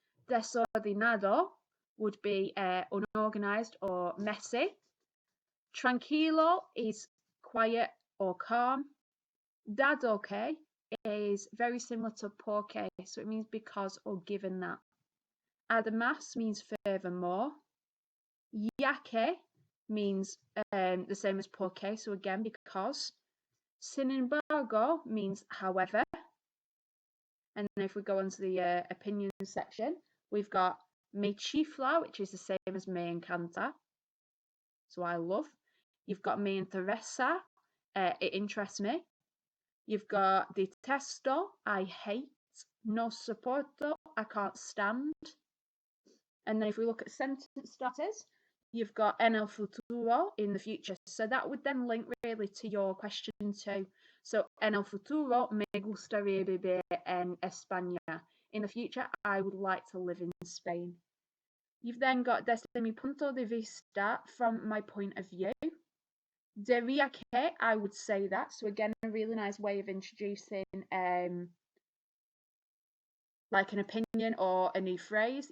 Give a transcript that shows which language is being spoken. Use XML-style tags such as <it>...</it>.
<en>Desordenado would be unorganized or messy. Tranquilo is quiet or calm.</en> <es>Dado que</es> <en>is very similar to porque, so it means because or given that.</en> <es>Además</es> <en>means furthermore.</en> <es>Ya que</es> <en>means the same as porque, so again because.</en> <es>Sin embargo</es> <en>means however. And then if we go on to the opinion section, we've got</en> <es>me chifla,</es> <en>which is the same as</en> <es>me encanta,</es> <en>so I love. You've got</en> <es>me interesa,</es> <en>it interests me. You've got detesto, I hate.</en> <es>No soporto,</es> <en>I can't stand. And then if we look at sentence starters, you've got</en> <es>en el futuro,</es> <en>in the future. So that would then link really to your question 2.</en> <es>So en el futuro me gustaría vivir en España.</es> <en>In the future, I would like to live in Spain. You've then got</en> <es>desde mi punto de vista,</es> <en>from my point of view.</en> <es>Diría que,</es> <en>I would say that. So again, a really nice way of introducing like an opinion or a new phrase.</en>